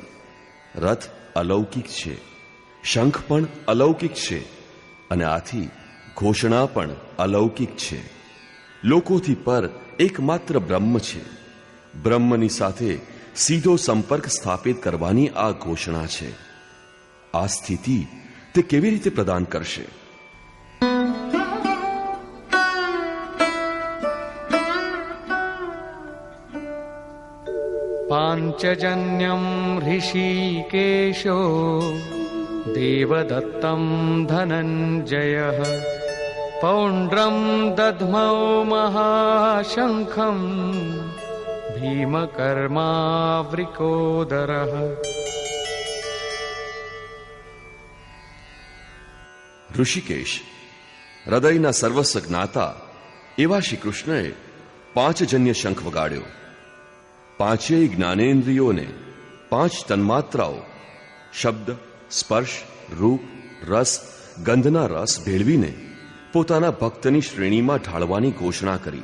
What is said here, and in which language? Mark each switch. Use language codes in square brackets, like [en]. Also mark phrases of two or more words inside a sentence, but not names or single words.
[gu] રથ અલૌકિક છે, શંખ પણ અલૌકિક છે અને આથી ઘોષણા પણ અલૌકિક છે. લોકોથી પર એકમાત્ર બ્રહ્મ છે. બ્રહ્મની સાથે સીધો સંપર્ક સ્થાપિત કરવાની આ ઘોષણા છે. આ સ્થિતિ તે કેવી રીતે પ્રદાન કરશે? [sa] पाञ्चजन्यं ऋषिकेशो देवदत्तं धनञ्जयः पौण्ड्रं दध्मौ महाशङ्खं भीमकर्मावृकोदरः. [gu] ઋષિકેશ હૃદયના સર્વસ્વ જ્ઞાતા એવા શ્રી કૃષ્ણએ પાંચજન્ય શંખ વગાડ્યો. પાંચેય જ્ઞાનેન્દ્રિયોને પાંચ તન્માત્રાઓ શબ્દ, સ્પર્શ, રૂપ, રસ, ગંધના રસ ભેળવીને પોતાના ભક્તની શ્રેણીમાં ઢાળવાની ઘોષણા કરી.